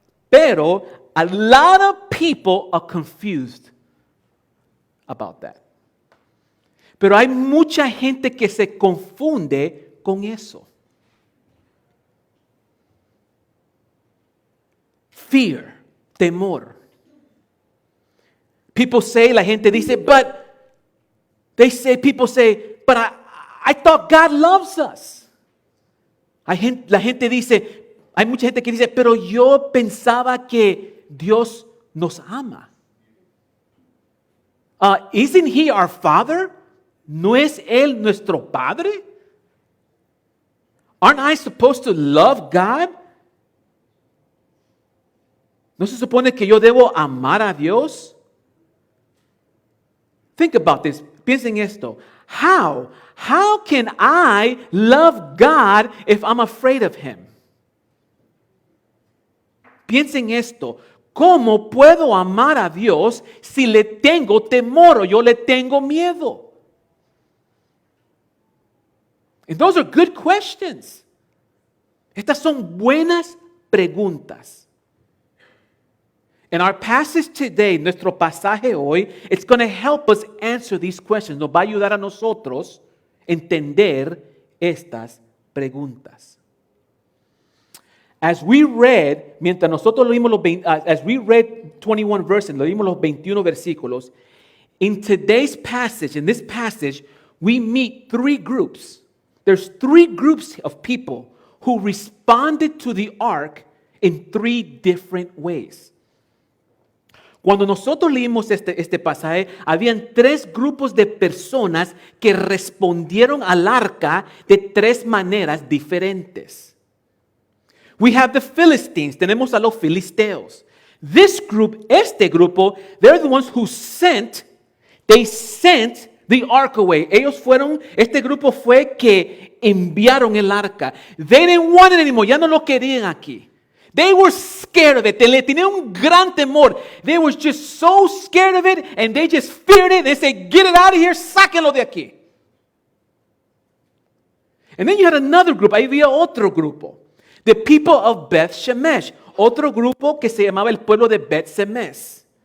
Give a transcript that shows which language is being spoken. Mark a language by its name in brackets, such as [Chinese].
[English] Pero, a lot of people are confused about that. [Spanish] Pero hay mucha gente que se confunde con eso. [English] Fear, temor. People say, [Spanish] la gente dice, [English] people say, but I thought God loves us. [Spanish] La gente dice, hay mucha gente que dice, pero yo pensaba que Dios nos ama. [English] Isn't He our Father? [Spanish] ¿No es Él nuestro Padre? [English] Aren't I supposed to love God? [Spanish] ¿No se supone que yo debo amar a Dios? [English] Think about this. [Spanish] Piensen esto. [English] How can I love God if I'm afraid of Him? [Spanish] Piensen esto. ¿Cómo puedo amar a Dios si le tengo temor o yo le tengo miedo? [English] And those are good questions. [Spanish] Estas son buenas preguntas. [English] In our passage today, [Spanish] nuestro pasaje hoy, [English] it's going to help us answer these questions. [Spanish] Nos va a ayudar a nosotros entender estas preguntas. [English] As we read, [Spanish] mientras nosotros leímos [English] as we read 21 verses, [Spanish] leímos los 21 versículos, [English] in today's passage, in this passage, we meet three groups. There's three groups of people who responded to the ark in three different ways. [Spanish] Cuando nosotros leímos este pasaje, habían tres grupos de personas que respondieron al arca de tres maneras diferentes. [English] We have the Philistines, [Spanish] tenemos a los filisteos. Este grupo, [English] they're the ones who sent the ark away. [Spanish] Este grupo fue que enviaron el arca. [English] They didn't want it anymore, [Spanish] ya no lo querían aquí. [English] They were scared of it. [Spanish] Le tenían un gran temor. [English] They were just so scared of it and they just feared it. They said, get it out of here, [Spanish] sáquenlo de aquí. [English] And then you had another group. [Spanish] Ahí había otro grupo. [English] The people of Beth Shemesh. [Spanish] Otro grupo que se llamaba el pueblo de Beth Shemesh.